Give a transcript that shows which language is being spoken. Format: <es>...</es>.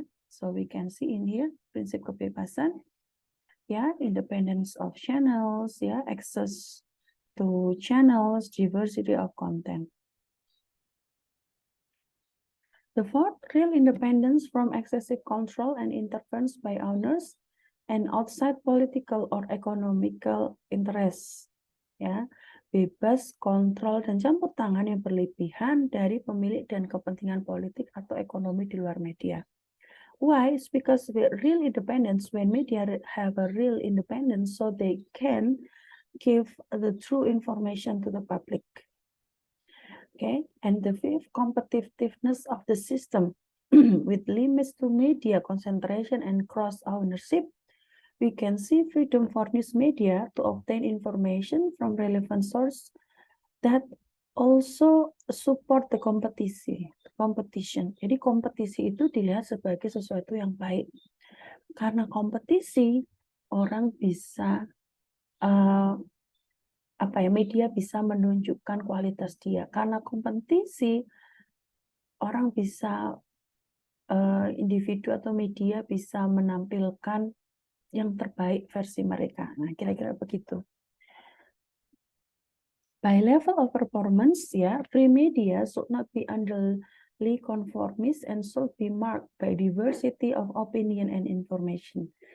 <en>So we can see in here</en> <id>prinsip kebebasan,</id> <en>independence of channels, access to channels, diversity of content. The fourth, real independence from excessive control and interference by owners and outside political or economical interests.</en> <id>Bebas kontrol dan campur tangan yang berlebihan dari pemilik dan kepentingan politik atau ekonomi di luar media.</id> <en>Why? It's because the real independence, when media have a real independence, so they can give the true information to the public. And the fifth, competitiveness of the system with limits to media concentration and cross-ownership. We can see freedom for news media to obtain information from relevant source that also support the competition.</en> <id>Jadi kompetisi itu dilihat sebagai sesuatu yang baik. Karena kompetisi, orang bisa media bisa menunjukkan kualitas dia. Karena kompetisi, orang bisa individu atau media bisa menampilkan yang terbaik versi mereka. Nah, kira-kira begitu.</id> <en>By level of performance, free media should not be unduly conformist and should be marked by diversity of opinion and information.</en>